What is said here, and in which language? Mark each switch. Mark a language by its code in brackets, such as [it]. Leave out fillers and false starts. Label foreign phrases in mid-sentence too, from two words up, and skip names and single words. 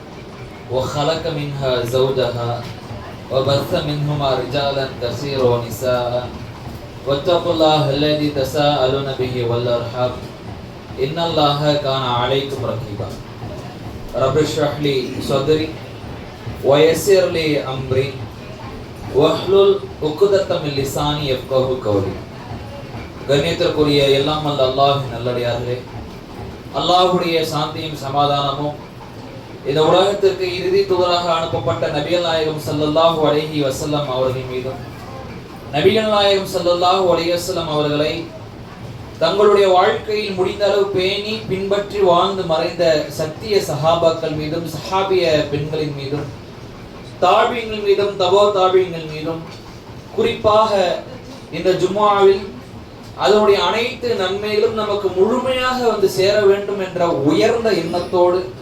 [ar] وخلق منها زوجها وبث منهما رجالا كثيرا ونساء واتقوا الله الذي تساءلون به والأرحام إن الله كان عليكم رقيبا رب اشرح لي صدري ويسر لي أمري واحلل عقدة من لساني يفقهوا قولي. [ta] கண்ணியத்திற்குரிய எல்லாம் வல்ல அல்லாஹ்வின் நல்லடியார்களே, அல்லாஹ்வுடைய சாந்தியும் சமாதானமும் இந்த உலகத்திற்கு இறுதி தூதராக அனுப்பப்பட்ட நபிகள் நாயகம் [ar] صلى الله عليه وسلم [ta] அவர்கள் மீதும், நபிகள் நாயகம் [ar] صلى الله عليه وسلم [ta] அவர்களை தங்களுடைய வாழ்க்கையில் முடிந்த அளவு பேணி பின்பற்றி வாழ்ந்து மறைந்த சத்திய சஹாபாக்கள் மீதும், சஹாபிய பெண்களின் மீதும், தாபியங்கள் மீதும், தபோ தாபியங்கள் மீதும், குறிப்பாக இந்த ஜும்ஆவில் அதனுடைய அனைத்து நன்மைகளும் நமக்கு முழுமையாக வந்து சேர வேண்டும் என்ற உயர்ந்த எண்ணத்தோடு